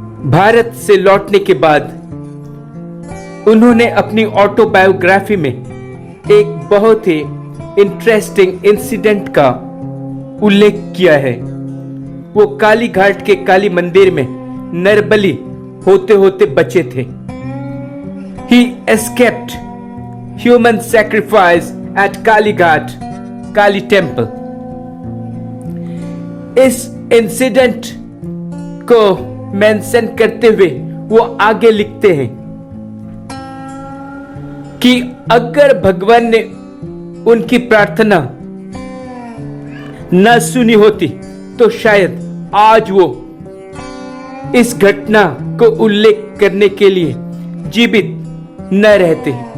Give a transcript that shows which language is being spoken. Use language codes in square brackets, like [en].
[hi] भारत से लौटने के बाद उन्होंने अपनी ऑटोबायोग्राफी में एक बहुत ही इंटरेस्टिंग इंसिडेंट का उल्लेख किया है। वो काली घाट के काली मंदिर में नरबली होते होते बचे थे। [en] He escaped human sacrifice at Kali Ghat, Kali Temple. [hi] इस इंसिडेंट को मेंशन करते हुए वो आगे लिखते हैं कि अगर भगवान ने उनकी प्रार्थना न सुनी होती तो शायद आज वो इस घटना को उल्लेख करने के लिए जीवित न रहते।